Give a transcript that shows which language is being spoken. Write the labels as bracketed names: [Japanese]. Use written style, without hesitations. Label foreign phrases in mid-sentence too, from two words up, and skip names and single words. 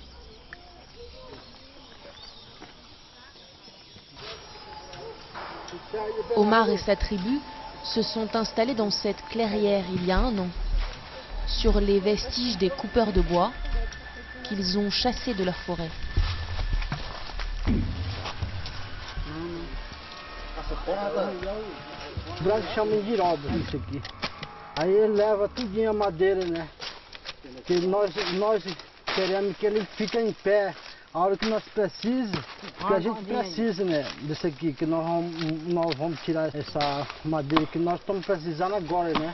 [French] Omar et sa tribu se sont installés dans cette clairière il y a 1 an, sur les vestiges des coupeurs de bois qu'ils ont chassés de leur forêt. [Portuguese] Os brancos chamam de roda isso aqui. Aí ele leva tudinho a madeira, né? Que nós queremos que ele fique em pé a hora que nós precisamos, porque a gente precisa, né, disso aqui, que nós vamos tirar essa madeira que nós estamos precisando agora, né?